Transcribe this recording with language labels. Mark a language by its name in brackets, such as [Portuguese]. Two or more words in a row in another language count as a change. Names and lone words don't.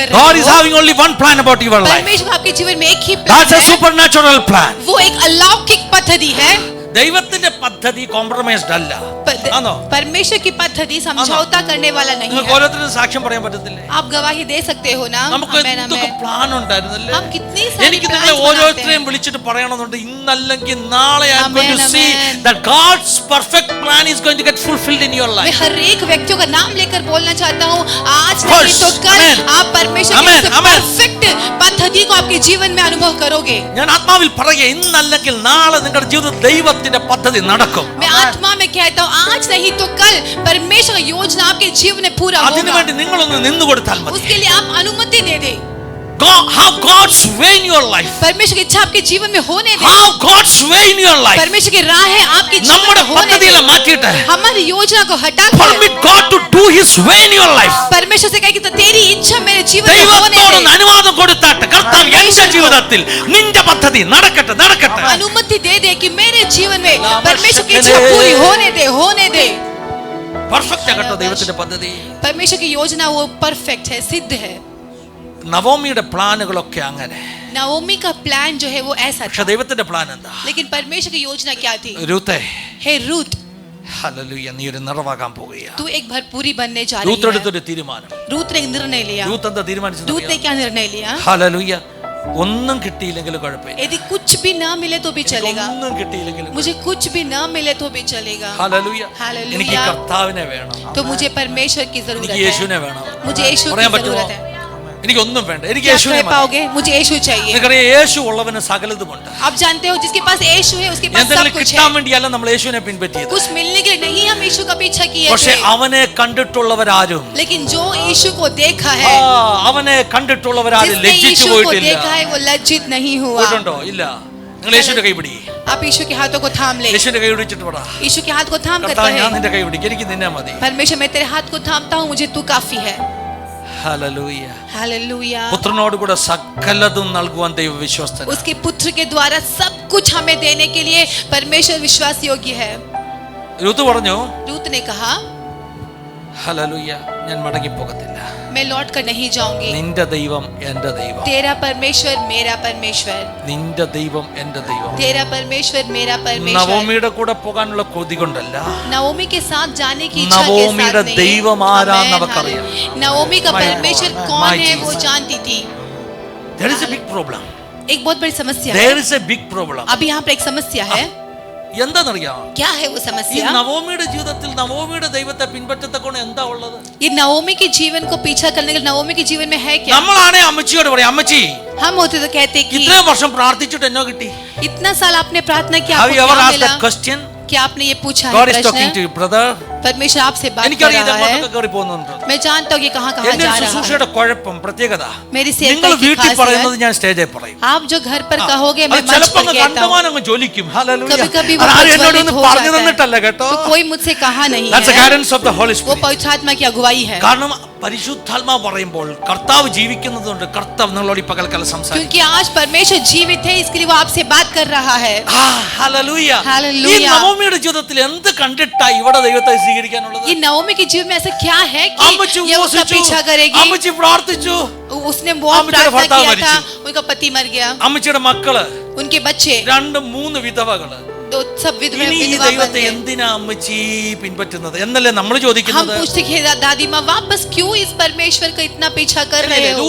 [English] God [Hindi] रहे [English] is [Hindi] हो. [English] having only one plan about your life. [Hindi] परमेश्वर आपके जीवन में एक ही [English] That's [Hindi] प्लान [English] a [Hindi] है. [English] supernatural plan. [Hindi] वो एक अलौकिक पद्धति है. [Malayalam] ദൈവത്തിന്റെ പദ്ധതി കോംപ്രമൈസ്ഡ് അല്ല. ആണോ? [Hindi] परमेश्वर की पद्धति समझौता करने वाला नहीं [Malayalam] നിങ്ങൾക്ക് [Hindi] है. [Malayalam] ഓരോരുത്തരും സാക്ഷ്യം പറയാൻ പറ്റത്തില്ലേ? [Hindi] आप गवाही दे सकते हो ना. [Malayalam] നമുക്ക് [Hindi] आमेन, [Malayalam] എന്തൊക്കെ [Hindi] आमेन. [Malayalam] പ്ലാൻ ഉണ്ടായിരുന്നല്ലേ? [Hindi] हम कितनी सारी [Malayalam] എനിക്ക് [Hindi] plans [Malayalam] നിങ്ങളെ [Hindi] बनाते [Malayalam] ഓരോരുത്തരെയും [Hindi] हैं. [Malayalam] വിളിച്ചിട്ട് പറയണമെന്നുണ്ട് ഇന്നല്ലെങ്കിൽ നാളെ [English] I am going to Amen, see amen. that God's perfect plan is going to get fulfilled in your [Hindi] मैं [English] life. [Hindi] हर एक व्यक्तियों का नाम लेकर बोलना चाहता हूँ आज [English] Of [Hindi] नहीं [English] course. [Hindi] तो कल [English] Amen. [Hindi] आप परमेश्वर [English] Amen, [Hindi] की [English] amen. [Hindi] परफेक्ट पद्धति को आपके जीवन में अनुभव करोगे. [Malayalam] ഞാൻ ആത്മാവിൽ പറയുക ഇന്നല്ലെങ്കിൽ നാളെ നിങ്ങളുടെ ജീവിതത്തിൽ ദൈവത്തിന്റെ പദ്ധതി നടക്കും. [Hindi] मैं आत्मा में कहता हूँ आज नहीं तो कल परमेश्वर का योजना आपके जीवन में पूरा होगा. [Malayalam] അതിനുവേണ്ടി നിങ്ങളൊന്ന് നിന്നു കൊടുത്താൽ മതി. [Hindi] उसके लिए आप अनुमति दे दे. [English] Have God's way in your life. [Hindi] परमेश्वर की इच्छा आपके जीवन में होने दे। [English] Have God's way in your life. [Hindi] परमेश्वर की राह है आपके जीवन [Malayalam] നമ്മുടെ [Hindi] में होने दे। [Malayalam] പദ്ധതിയെ മാറ്റിയിട്ട് [Hindi] हमारी योजना को हटाकर [English] permit God to do his way in your life. [Hindi] परमेश्वर से कहे कि तो तेरी इच्छा मेरे जीवन में होने [Malayalam] ദൈവത്തോട് [Hindi] दे। [Malayalam] അനുവാദം കൊടുത്താട്ട് കർത്താവ് എന്റെ ജീവിതത്തിൽ നിന്റെ പദ്ധതി നടക്കട്ടെ നടക്കട്ടെ. [Hindi] अनुमति दे दे कि मेरे जीवन में परमेश्वर की इच्छा पूरी होने दे। [Malayalam] പെർഫെക്റ്റ് ആകട്ടെ ദൈവത്തിന്റെ പദ്ധതി. [Hindi] परमेश्वर की योजना वो परफेक्ट है, सिद्ध है। [Malayalam] നവോമിയുടെ പ്ലാനുകളൊക്കെ അങ്ങനെ. [Hindi] नाओमी का प्लान जो है वो ऐसा [Malayalam] പക്ഷെ [Hindi] था, [Malayalam] ദൈവത്തിന്റെ പ്ലാൻ എന്താ? [Hindi] लेकिन परमेश्वर की योजना क्या थी? [Malayalam] രൂത്തേ, [Hindi] हे रूत, [Malayalam] ഹല്ലേലൂയ, നീ ഒരു നിറവാകാൻ പോവുകയാ. [Hindi] तू एक भरपूरी बनने जा रही [Malayalam] രൂത്ത് [Hindi] है। [Malayalam] എടുത്തൊരു തീരുമാനം. [Hindi] रूत ने एक निर्णय लिया। [Malayalam] രൂത്ത് എന്താ തീരുമാനിച്ചത്? [Hindi] रूत ने क्या निर्णय लिया? [Malayalam] ഹല്ലേലൂയ, ഒന്നും കിട്ടിയില്ലെങ്കിലും കുഴപ്പമില്ല. [Hindi] यदि कुछ भी ना मिले तो भी चलेगा, [Malayalam] ഒന്നും കിട്ടിയില്ലെങ്കിലും [Hindi] मुझे कुछ भी ना मिले तो भी चलेगा। [Malayalam] ഹല്ലേലൂയ, [Hindi] हालेलुया। [Malayalam] എനിക്ക് കർത്താവിനെ വേണം, [Hindi] तो मुझे परमेश्वर की जरूरत [Malayalam] എനിക്ക് [Hindi] है, [Malayalam] യേശുവിനെ വേണം. [Hindi] मुझे यीशु की [Malayalam] പറയാൻ പറ്റുമോ? [Hindi] जरूरत है। [Malayalam] എനിക്കൊന്നും വേണ്ട, എനിക്ക് [Hindi] क्या [Malayalam] യേശുവിനെ [Hindi] कह [Malayalam] മതി. [Hindi] पाओगे? मुझे यीशु चाहिए। [Malayalam] നിങ്ങൾക്കറിയാം, യേശു ഉള്ളവന് സകലതുമുണ്ട്. [Hindi] आप जानते हो जिसके पास यीशु है उसके पास सब [Malayalam] എന്തെങ്കിലും [Hindi] कुछ [Malayalam] കിട്ടാൻ [Hindi] है। [Malayalam] വേണ്ടിയല്ല നമ്മൾ യേശുവിനെ പിൻപറ്റിയത്. [Hindi] कुछ मिलने के लिए नहीं हम यीशु का पीछा किए [Malayalam] പക്ഷെ [Hindi] थे, [Malayalam] അവനെ കണ്ടിട്ടുള്ളവരാരും [Hindi] लेकिन जो यीशु को देखा है, [Malayalam] അവനെ കണ്ടിട്ടുള്ളവരാരും [Hindi] जिसने [Malayalam] ലജ്ജിച്ചു [Hindi] यीशु को [Malayalam] പോയിട്ടില്ല. [Hindi] देखा है वो लज्जित नहीं हुआ। [Malayalam] പോയിട്ടുണ്ടോ? ഇല്ല. നിങ്ങൾ യേശുവിന്റെ കൈ പിടി. [Hindi] आप यीशु के हाथों को थाम ले। [Malayalam] യേശുവിന്റെ കൈ പിടിച്ചിട്ട് പറ, [Hindi] यीशु के हाथ को थाम कर [Malayalam] കർത്താവ് ഞാൻ [Hindi] कहे, [Malayalam] നിന്റെ കൈ പിടിക്കും, എനിക്ക് നിന്നെ മതി. [Hindi] परमेश्वर मैं तेरे हाथ को थामता हूँ, मुझे तू काफी है। [Malayalam] ഹല്ലേലൂയ. [Hindi] हालेलुया। [Malayalam] പുത്രനോട് കൂടെ സകലതും നൽകുവാൻ ദൈവ വിശ്വസ്തൻ. [Hindi] उसके पुत्र के द्वारा सब कुछ हमें देने के लिए परमेश्वर विश्वास योग्य है। [Malayalam] രൂത്ത് പറഞ്ഞു, [Hindi] रूत ने कहा, [Malayalam] ഹല്ലേലൂയ, ഞാൻ മടങ്ങി പോകത്തില്ല. [Hindi] मैं लौट कर नहीं जाऊंगी। [Malayalam] നിന്റെ ദൈവം എന്റെ ദൈവം, [Hindi] तेरा परमेश्वर मेरा परमेश्वर, [Malayalam] നിന്റെ ദൈവം എന്റെ ദൈവം. [Hindi] तेरा परमेश्वर मेरा परमेश्वर। [Malayalam] നവോമിയുടെ കൂടെ പോകാനുള്ള കൊതി കൊണ്ടല്ല, [Hindi] नवोमी के साथ जाने की इच्छा के [Malayalam] നവോമിയുടെ [Hindi] साथ [Malayalam] ദൈവം ആരാന്ന് [Hindi] नहीं। [Malayalam] അവക്കറിയാം. [Hindi] नवोमी का [English] My [Hindi] परमेश्वर [English] God, [Hindi] कौन [English] my [Hindi] है वो [English] Jesus. [Hindi] जानती थी। [English] there is a big problem. [Hindi] एक बहुत बड़ी समस्या है। [English] there is a big problem. [Hindi] अभी यहाँ पर एक समस्या है। [Malayalam] എന്താണെന്നറിയാം? [Hindi] क्या है वो [Malayalam] ഈ [Hindi] समस्या? [Malayalam] നവോമിയുടെ ജീവിതത്തിൽ നവോമിയുടെ ദൈവത്തെ പിൻപറ്റത്തക്കൊണ്ട് എന്താ ഉള്ളത്? [Hindi] ये नवोमी के जीवन को पीछा करने के लिए नवोमी के जीवन में है क्या? [Malayalam] നമ്മളാണെ അമ്മച്ചിയോട് പറയാം, അമ്മച്ചി [Hindi] हम होते तो कहते कि [Malayalam] ഇത്രയും വർഷം പ്രാർത്ഥിച്ചിട്ട് എന്നോ കിട്ടി? [Hindi] इतना साल आपने प्रार्थना किया, [English] Have [Hindi] आपको [English] you ever [Hindi] क्या [English] asked [Hindi] मिला? [English] that question? [Hindi] क्या आपने ये पूछा है [English] God is talking to [Hindi] प्रश्न? [English] you, brother. [Hindi] परमेश्वर आपसे बात कर [Malayalam] എനിക്കറിയാം [Hindi] रहा है। [Malayalam] ഇതങ്ങോട്ടൊക്കെ കയറി പോകുന്നുണ്ട്. [Hindi] मैं जानता हूँ कि कहाँ कहाँ [Malayalam] എന്റെ [Hindi] जा रहा है। [Malayalam] ശുശ്രൂഷയുടെ കുഴപ്പം പ്രത്യേകത, [Hindi] मेरी सेवकाई [Malayalam] നിങ്ങൾ [Hindi] की [Malayalam] വീട്ടിൽ [Hindi] खासियत, [Malayalam] പറയുന്നത് ഞാൻ സ്റ്റേജിൽ പറയും. [Hindi] आप जो घर पर कहोगे मैं मंच [Malayalam] ചിലപ്പോ [Hindi] पर कहता हूँ। [Malayalam] കണ്ടമാനങ്ങ് ജ്വലിക്കും. ഹല്ലേലൂയ. [Hindi] कभी-कभी वो [Malayalam] അതാരും എന്നോട് [Hindi] प्रज्वलित [Malayalam] ഒന്നും [Hindi] हो [Malayalam] പറഞ്ഞു [Hindi] जाता [Malayalam] തന്നിട്ടല്ല [Hindi] है, [Malayalam] കേട്ടോ. [Hindi] तो कोई मुझसे कहा नहीं [English] That's the [Hindi] है, [English] guidance of the Holy [Hindi] वो [English] Spirit. [Hindi] पवित्र आत्मा की अगुवाई है। [Malayalam] കാരണം പരിശുദ്ധാത്മാവ് പറയുമ്പോൾ കർത്താവ് ജീവിക്കുന്നതുകൊണ്ട് കർത്താവ് നിങ്ങളോട് ഈ പകൽക്കാലം സംസാരിക്കും. [Hindi] क्योंकि आज परमेश्वर जीवित है, इसके लिए वो आपसे बात कर रहा है। [Malayalam] ഹല്ലേലൂയ. [Hindi] Hallelujah. [Malayalam] ഈ നവോമിയുടെ ജീവിതത്തിൽ എന്ത് കണ്ടിട്ടാ ഇവിടെ ദൈവത്തെ സ്വീകരിക്കാനുള്ളത്? [Hindi] ये नवोमी के जीवन में ऐसा क्या है कि [Malayalam] അമ്മച്ചി [Hindi] ये उसका [Malayalam] ഉപവസിച്ചു, [Hindi] पीछा करेगी? [Malayalam] അമ്മച്ചി പ്രാർത്ഥിച്ചു, [Hindi] उसने बहुत [Malayalam] അമ്മച്ചിയുടെ [Hindi] प्रार्थना [Malayalam] ഭർത്താവ് [Hindi] किया था, [Malayalam] മരിച്ചു. [Hindi] उनका पति मर गया, [Malayalam] അമ്മച്ചിയുടെ മക്കള് [Hindi] उनके बच्चे [Malayalam] 2-3 വിധവകള്. [Hindi] दो सब विधवा [Malayalam] ഇനി ഈ [Hindi] विधवा बन [Malayalam] ദൈവത്തെ [Hindi] गए। [Malayalam] എന്തിനാ അമ്മച്ചി പിൻപറ്റുന്നത് എന്നല്ലേ നമ്മൾ [Hindi] हम [Malayalam] ചോദിക്കുന്നത്? [Hindi] पूछते कि दादी माँ वापस क्यों इस परमेश्वर का इतना पीछा कर रहे हो?